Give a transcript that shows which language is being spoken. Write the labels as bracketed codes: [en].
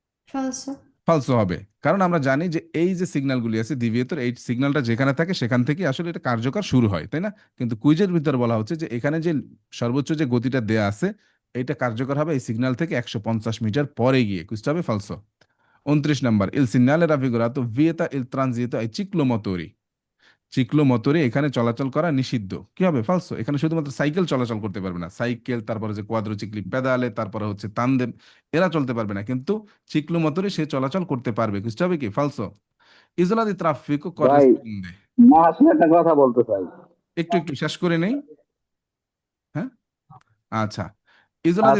[bn] ফলসো। ফালসো হবে। কারণ আমরা জানি যে এই যে সিগন্যালগুলি আছে ডিভিয়েটর, এই সিগন্যালটা যেখানে থাকে সেখান থেকে আসলে এটা কার্যকর শুরু হয়, তাই না? কিন্তু কুইজের ভিতরে বলা হচ্ছে যে এখানে যে সর্বোচ্চ যে গতিটা দেয়া আছে এটা কার্যকর হবে এই সিগন্যাল থেকে 150 মিটার পরে গিয়ে, কুইজটা হবে ফালসো। 29 number, [it] il segnale raffigurato vieta il transito ai ciclomotori, [bn] চিক্লোমোটরে এখানে চলাচল করা নিষিদ্ধ। কি হবে, ফালসো। এখানে শুধুমাত্র সাইকেল চলাচল করতে পারবে না, সাইকেল, তারপরে যে কোয়াড্রোচিক্লি পেদালে, তারপরে হচ্ছে তানদেম, এরা চলতে পারবে না, কিন্তু চিক্লোমোটরে সে চলাচল করতে পারবে। বুঝতে হবে কি, ফালসো। ইজোলা দি ট্রাফিকো ভাই করেসপন্ডে, না আসলে একটা কথা বলতে চাই। একটু একটু শেষ করে নেই, হ্যাঁ। আচ্ছা, ইজোলা দি